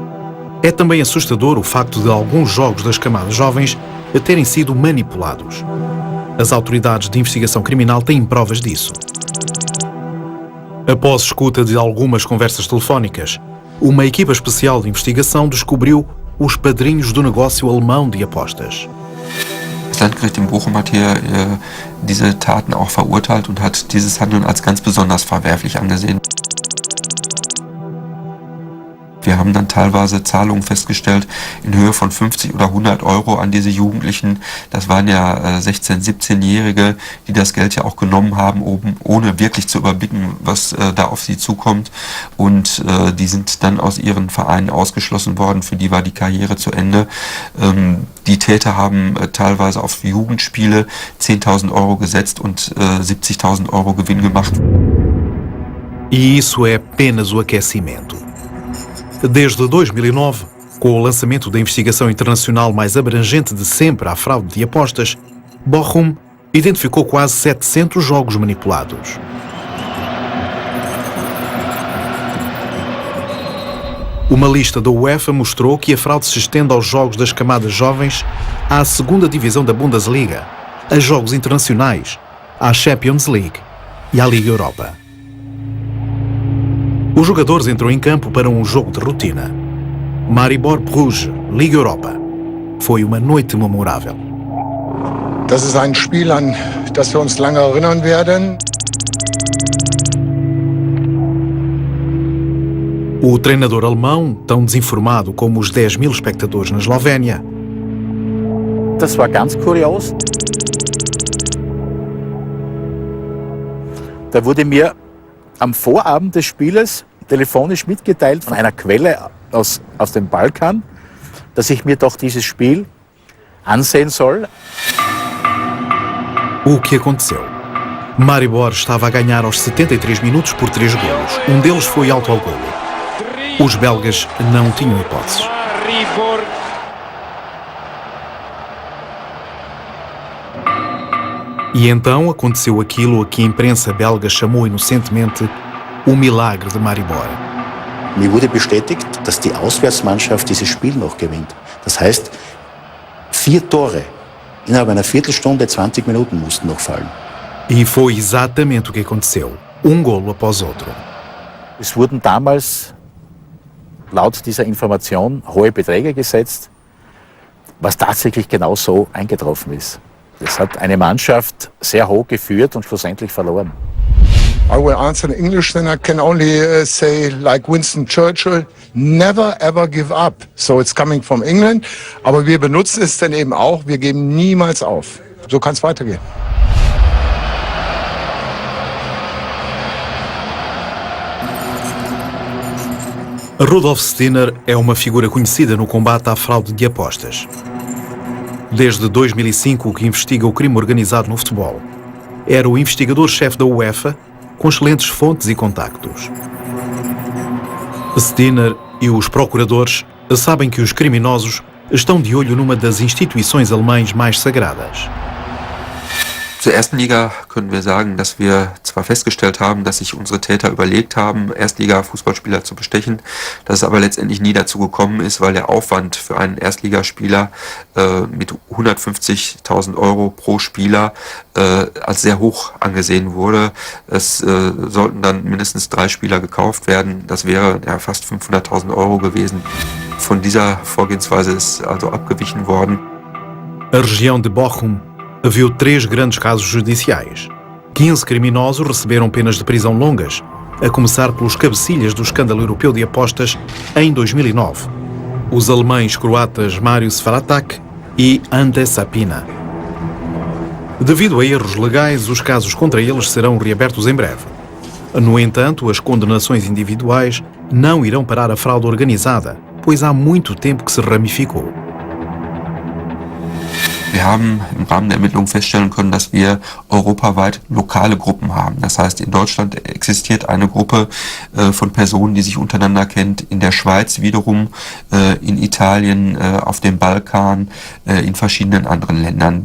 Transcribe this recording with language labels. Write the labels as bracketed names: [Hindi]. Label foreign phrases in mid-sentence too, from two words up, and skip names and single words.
[Portuguese] É também assustador o facto de alguns jogos das camadas jovens terem sido manipulados. As autoridades de investigação criminal têm provas disso. Após escuta de algumas conversas telefónicas, uma equipa especial de investigação descobriu os padrinhos do negócio alemão de apostas. [German] Das Landgericht in Bochum hat hier diese Taten auch verurteilt und hat dieses Handeln als ganz besonders verwerflich angesehen. Wir haben dann teilweise Zahlungen festgestellt in Höhe von 50 oder 100 Euro an diese Jugendlichen. Das waren ja 16-, 17-Jährige, die das Geld ja auch genommen haben, ohne wirklich zu überblicken, was da auf sie zukommt. Und die sind dann aus ihren Vereinen ausgeschlossen worden. Für die war die Karriere zu Ende. Die Täter haben teilweise auf Jugendspiele 10.000 Euro gesetzt und 70.000 Euro Gewinn gemacht. [Portuguese] E isso é apenas o aquecimento. Desde 2009, com o lançamento da investigação internacional mais abrangente de sempre à fraude de apostas, Bochum identificou quase 700 jogos manipulados. Uma lista da UEFA mostrou que a fraude se estende aos jogos das camadas jovens, à segunda divisão da Bundesliga, a jogos internacionais, à Champions League e à Liga Europa. Os jogadores entram em campo para um jogo de rotina. Maribor Bruges, Liga Europa. Foi uma noite memorável. [German] Das ist ein Spiel, an das wir uns lange erinnern werden. [Portuguese] O treinador alemão, tão desinformado como os 10.000 espectadores na Eslovénia. [German] Das war ganz kurios. Da wurde mir am Vorabend des Spieles telefonisch mitgeteilt von einer Quelle aus dem Balkan, dass ich mir doch dieses Spiel ansehen soll. [Portuguese] O que aconteceu? Maribor estava a ganhar aos 73 minutos por 3 golos. Um deles foi alto ao golo. Os belgas não tinham hipóteses. E então aconteceu aquilo a que a imprensa belga chamou inocentemente o milagre de Maribor. [German] Mir wurde bestätigt, dass die Auswärtsmannschaft dieses Spiel noch gewinnt. Das heißt, 4 Tore innerhalb einer Viertelstunde, 20 Minuten mussten noch fallen. [Portuguese] E foi exatamente o que aconteceu. Um golo após outro. [German] Es wurden damals, laut dieser Information, hohe Beträge gesetzt, was tatsächlich genau so eingetroffen ist. Es hat eine Mannschaft sehr hoch geführt und schlussendlich verloren. [English] I will answer in English, then I can only say, like Winston Churchill, never ever give up. So it's coming from England. [German] Aber wir benutzen es dann eben auch, wir geben niemals auf. So kann es weitergehen. [Portuguese] Rudolf Steiner é uma figura conhecida no combate à fraude de apostas. Desde 2005 que investiga o crime organizado no futebol. Era o investigador-chefe da UEFA, com excelentes fontes e contactos. Steiner e os procuradores sabem que os criminosos estão de olho numa das instituições alemãs mais sagradas. [German] Zur ersten Liga können wir sagen, dass wir zwar festgestellt haben, dass sich unsere Täter überlegt haben, Erstliga-Fußballspieler zu bestechen, dass es aber letztendlich nie dazu gekommen ist, weil der Aufwand für einen Erstligaspieler mit 150.000 Euro pro Spieler als sehr hoch angesehen wurde. Es sollten dann mindestens 3 Spieler gekauft werden. Das wäre ja fast 500.000 Euro gewesen. Von dieser Vorgehensweise ist also abgewichen worden. [Portuguese] A região de Bochum viu 3 grandes casos judiciais. 15 criminosos receberam penas de prisão longas, a começar pelos cabecilhas do escândalo europeu de apostas em 2009. Os alemães croatas Marius Faratak e Ante Sapina. Devido a erros legais, os casos contra eles serão reabertos em breve. No entanto, as condenações individuais não irão parar a fraude organizada, pois há muito tempo que se ramificou. [German] Wir haben im Rahmen der Ermittlungen feststellen können, dass wir europaweit lokale Gruppen haben. Das heißt, in Deutschland existiert eine Gruppe von Personen, die sich untereinander kennt, in der Schweiz wiederum, in Italien, auf dem Balkan, in verschiedenen anderen Ländern.